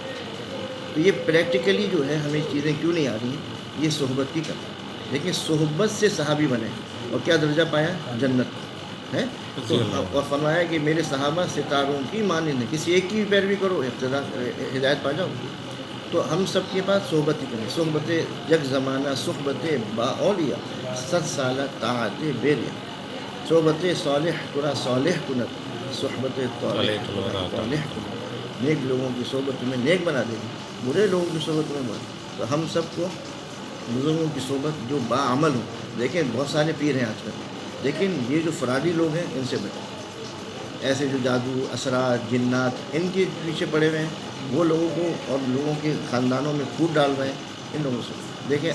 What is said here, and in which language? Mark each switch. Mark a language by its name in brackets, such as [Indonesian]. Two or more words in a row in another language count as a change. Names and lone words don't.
[Urdu] تو یہ پریکٹیکلی جو ہے ہمیں چیزیں کیوں نہیں آ رہی ہیں, یہ صحبت کی کمی. لیکن صحبت سے صحابی بنے اور کیا درجہ پایا, جنت ہے. تو اور فرمایا کہ میرے صحابہ ستاروں کی مانند ہے, کسی ایک کی بھی پیروی کرو ہدایت پا جاؤ. تو ہم سب کے پاس صحبت ہی کریں. [Persian] صحبت یک زمانہ صحبت با اولیاء 100 سالہ طاعت بیریا. صحبت صالح ترا صالح کنت, صحبت طالح طالح کنت. [Urdu] نیک لوگوں کی صحبت تمہیں نیک بنا دے گی, برے لوگوں کی صحبت تمہیں برا. تو ہم سب کو بزرگوں کی صحبت جو باعمل ہو. دیکھیں بہت سارے پیر ہیں آج کل, لیکن یہ جو فرادی لوگ ہیں ان سے بچیں. ایسے جو جادو, اسرار, جنات, ان کے پیچھے پڑے ہوئے ہیں, وہ لوگوں کو اور لوگوں کے خاندانوں میں پھوٹ ڈال رہے ہیں, ان لوگوں سے دیکھیں.